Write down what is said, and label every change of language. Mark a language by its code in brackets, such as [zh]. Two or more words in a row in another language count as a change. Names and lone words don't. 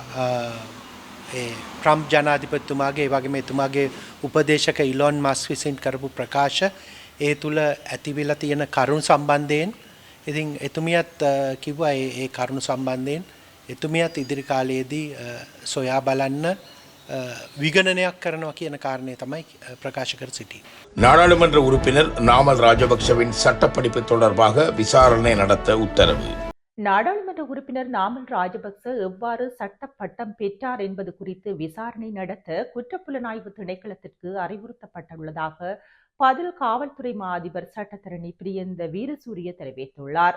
[si] ට්‍රම්ප් ජනාධිපතිතුමාගේ, ඒ වගේම එතුමාගේ උපදේශක ඉලොන් මස්ක් විසින් කරපු ප්‍රකාශ, ඒ තුල ඇතිවිලා තියෙන කරුණු සම්බන්ධයෙන් ඉතින් එතුමියත් කිව්වා ඒ කරුණු සම්බන්ධයෙන් එතුමියත් ඉදිරි කාලයේදී සොයා බලන්න විගණනයක් කරනවා කියන කාරණේ තමයි பிரகாஷ் කර සිටියේ. [ta] நாடாளுமன்ற உறுப்பினர் நாமல் ராஜபக்சவின் சட்டப்படிப்பு தொடர்பாக விசாரணை நடத்த உத்தரவு. நாடாளுமன்ற உறுப்பினர் நாமல் ராஜபக்ச எவ்வாறு சட்ட பட்டம் பெற்றார் என்பது குறித்து விசாரணை நடத்த குற்றப்புலனாய்வு திணைக்களத்திற்கு அறிவுறுத்தப்பட்டுள்ளதாக பதில் காவல்துறை மா அதிபர் சட்டத்தரணி பிரியந்த வீரசூரிய தெரிவித்துள்ளார்.